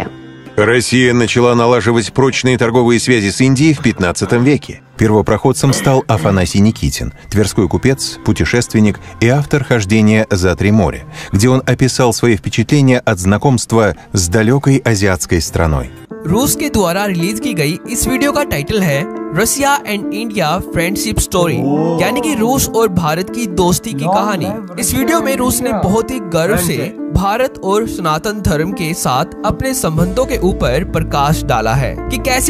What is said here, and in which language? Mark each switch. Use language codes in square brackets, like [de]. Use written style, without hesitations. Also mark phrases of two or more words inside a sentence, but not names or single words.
[ru] Россия начала налаживать прочные торговые связи с Индией в 15 веке. Первопроходцем стал Афанасий Никитин, тверской купец, путешественник и автор «Хождения за 3 моря», где он описал свои впечатления от знакомства с далекой азиатской страной. [hi] रूस के द्वारा रिलीज की गई इस वीडियो का टाइटल है [en] Russia and India friendship story, [hi] यानी कि रूस और भारत की दोस्ती की कहानी। इस वीडियो में रूस ने बहुत ही गर्व से भारत और सनातन धर्म के साथ अपने संबंधों के ऊपर प्रकाश डाला है कि कैसे